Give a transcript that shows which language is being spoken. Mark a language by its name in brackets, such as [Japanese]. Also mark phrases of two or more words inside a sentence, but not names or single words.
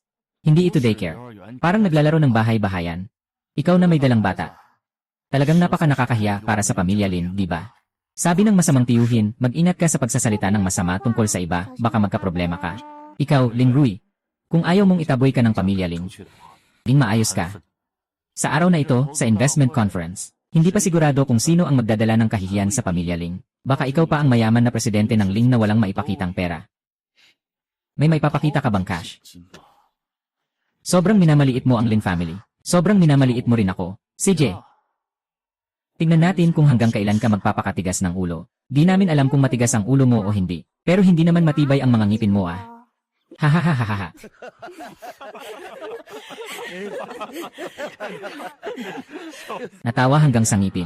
[Filipino] Hindi ito daycare. Parang naglalaro ng bahay-bahayan. Ikaw na may dalang bata. Talagang napaka nakakahiya para sa pamilya Lin, di ba? Sabi ng masamang tiyuhin, mag-ingat ka sa pagsasalita ng masama tungkol sa iba, baka magkaproblema ka. Ikaw, Ling Rui, kung ayaw mong itaboy ka ng pamilya Ling, [Chinese] 去的话， [Filipino] Ling maayos ka. Sa araw na ito, sa [English] investment conference, [Filipino] hindi pa sigurado kung sino ang magdadala ng kahihiyan sa pamilya Ling. Baka ikaw pa ang mayaman na presidente ng Ling na walang maipakitang pera. May maipapakita ka bang cash? [Chinese] 金吧。 [Filipino] Sobrang minamaliit mo ang Lin family. Sobrang minamaliit mo rin ako. CJ, tingnan natin kung hanggang kailan ka magpapakatigas ng ulo. Di namin alam kung matigas ang ulo mo o hindi. Pero hindi naman matibay ang mga ngipin mo ah. Hahaha. Natawa hanggang sa ngipin.